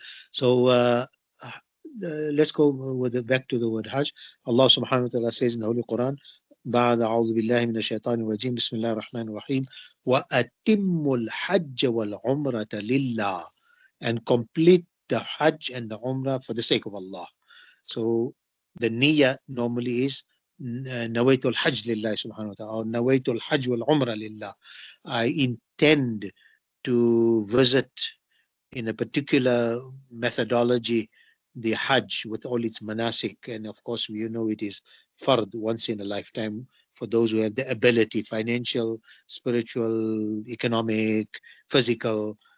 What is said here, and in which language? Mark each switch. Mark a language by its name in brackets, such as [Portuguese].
[English] So let's go back to the word Hajj. Allah subhanahu wa ta'ala says in the Holy Quran, [Arabic] بعد أعوذ بالله من الشيطان الرجيم بسم الله الرحمن الرحيم وأتم الحج والعمرة لله, [English] and complete the Hajj and the Umrah for the sake of Allah. So the niyyah normally is [Arabic] نويت الحج لله سبحانه وتعالى, or نويت الحج والعمرة لله. [English] I intend to visit in a particular methodology the Hajj with all its manasik, and of course it is fard, once in a lifetime, for those who have the ability, financial, spiritual, economic, physical.